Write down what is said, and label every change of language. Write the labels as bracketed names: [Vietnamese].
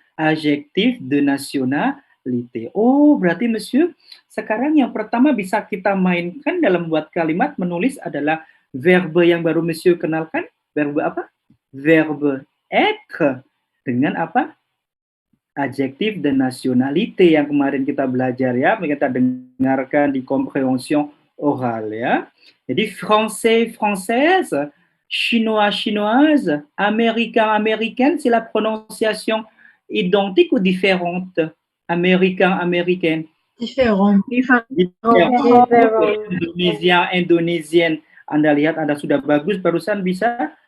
[French] Adjectif de nationalité. [Indonesian] Oh, berarti monsieur, sekarang yang pertama bisa kita mainkan dalam buat kalimat menulis adalah verbe yang baru monsieur kenalkan. Verbe apa? Verbe être dengan apa? Adjectif de nationalité yang kemarin kita belajar ya, kita dengarkan di compréhension orale ya. [French] Jadi français, française, chinois, chinoise, américain, américaine, c'est la prononciation identique ou différente? Américain, américaine. Différent. Indonésien, indonésien. [Indonesian] Anda lihat Anda sudah bagus barusan bisa.